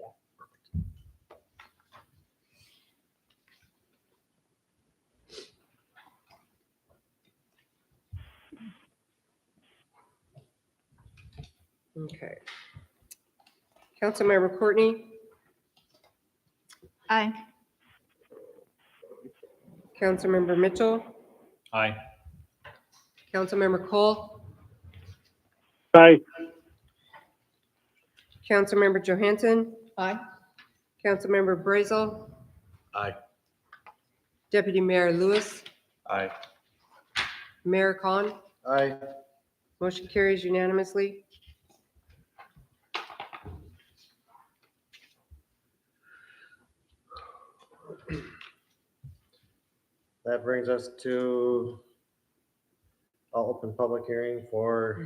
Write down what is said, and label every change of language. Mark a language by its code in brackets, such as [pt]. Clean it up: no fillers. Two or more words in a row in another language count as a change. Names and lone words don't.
[en] Perfect. Okay. Councilmember Courtney, Aye. Councilmember Mitchell, Aye. Councilmember Cole, Aye. Councilmember Johansson, Aye. Councilmember Brazel, Aye. Deputy Mayor Lewis, Aye. Mayor Khan. Aye. Motion carries unanimously. That brings us to I'll open public hearing for,